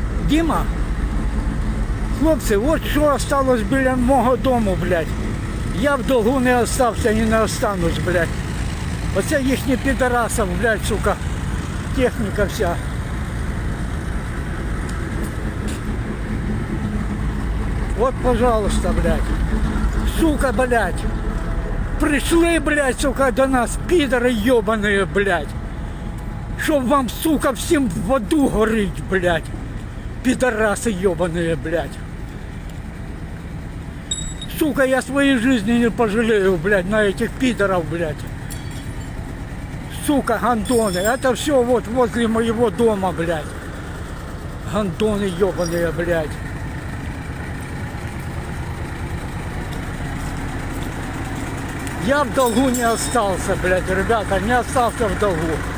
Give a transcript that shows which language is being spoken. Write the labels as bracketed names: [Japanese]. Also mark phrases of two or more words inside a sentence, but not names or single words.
[Ukrainian] Діма, хлопці, от що осталось біля мого дому, блядь. Я в долгу не остався і не останусь, блядь. Оце їхні підарасов, блядь, сука, техніка вся. [Russian] Вот, пожалуйста, блядь. Сука, блядь. Пришли, блядь, сука, [Ukrainian] до нас, підари йобаные, блядь. Щоб вам, сука, всім в аду горить, блядь. Підараси йобаные, блядь. [Russian] Сука, я своей жизни не пожалею, блядь, на этих пидоров, блядь. Сука, гандоны. Это все вот возле моего дома, блядь. Гандоны ебаные, блядь. Я в долгу не остался, блядь, ребята, не остался в долгу.